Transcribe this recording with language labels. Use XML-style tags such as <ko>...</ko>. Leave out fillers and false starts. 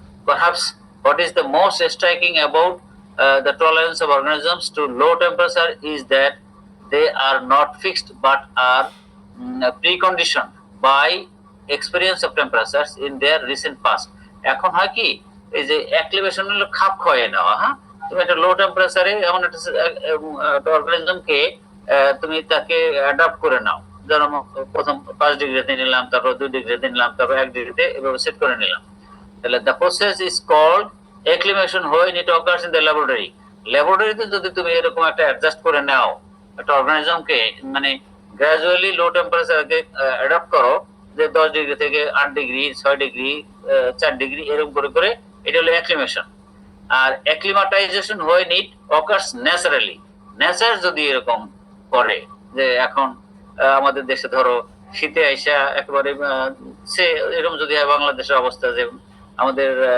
<en>Perhaps what is the most striking about the tolerance of organisms to low temperature is that they are not fixed but are preconditioned by experience of temperatures in their recent past.</en> <bn>এখন হয় কি, এই যে অ্যাক্লিমেশন হলো খাপ খয়ে নেওয়া। হ্যাঁ, তুমি একটা লো টেম্পারেচারে এমন একটা অর্গানিজমকে তুমি তাকে অ্যাডাপ্ট করে নাও, যেমন প্রথম 5 ডিগ্রিতে নিলাম, তারপর 2 ডিগ্রিতে নিলাম, তারপর 1 ডিগ্রিতে, এভাবে সেট করে নিলাম।</bn> <en>তাহলে the process is called acclimation when it occurs in the laboratory.</en> <bn>ল্যাবরেটরিতে যদি তুমি এরকম একটা অ্যাডজাস্ট করে নাও, একটা অর্গানিজমকে মানে গ্রাজুয়ালি লো টেম্পারেচারকে অ্যাডাপ্ট করো, যে 10 ডিগ্রি থেকে 8 ডিগ্রি, 6 ডিগ্রি, 4 ডিগ্রি, এরকম করে করে, এটা হলো অ্যাক্লিমেশন। আর অ্যাক্লিমাটাইজেশন</bn> <en>when it occurs naturally,</en> <bn>nature যদি এরকম করে, যে এখন আমাদের দেশে ধরো শীতে আইসা একেবারে সে এরকম যদি হয় বাংলাদেশের অবস্থা, যে আমাদের</bn>